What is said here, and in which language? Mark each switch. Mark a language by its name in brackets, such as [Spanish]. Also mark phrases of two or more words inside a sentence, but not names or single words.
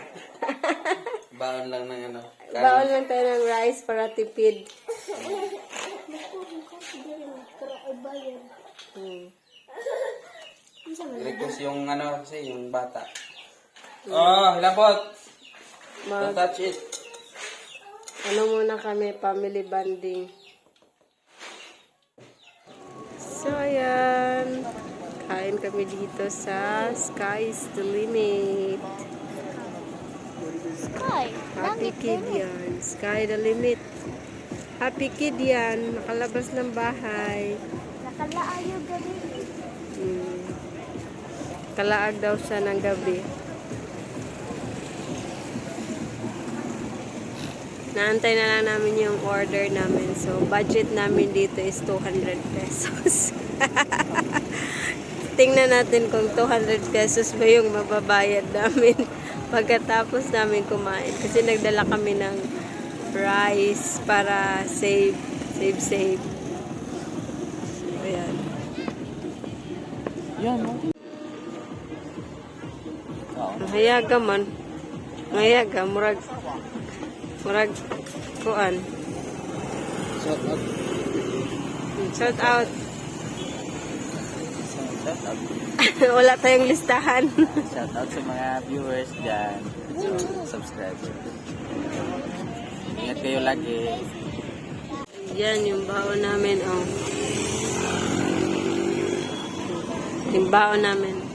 [Filipino] Baon lang ng ano. Baon lang tayo ng rice para tipid. Request yung ano kasi, yung bata. [Cebuano] Oh, hilabot. [English] Don't touch it. [Filipino] Ano muna kami, [English] family bonding. [Filipino] So, ayan. Kain kami dito sa Sky's the Limit. Sky. [English] Happy kid yan. Sky the limit. Happy kid yan. [Filipino] Nakalabas ng bahay. Nakalaan yung gabi. Kalaag daw siya ng gabi. Naantay na lang namin yung order namin. So, budget namin dito is 200 pesos. Tingnan natin kung 200 pesos ba yung mababayad namin pagkatapos namin kumain. Kasi nagdala kami ng rice para save. Ayan. Yan, no? [Cebuano] Hayaga man. Hayaga, murag kuan. [English] Shout out. Shout out. Shout out. [Filipino] Wala tayong listahan. [English] Shout out [Filipino] sa mga viewers dyan. Subscriber. Ingat kayo lagi. Yan yung baon namin, oh. Yung baon namin.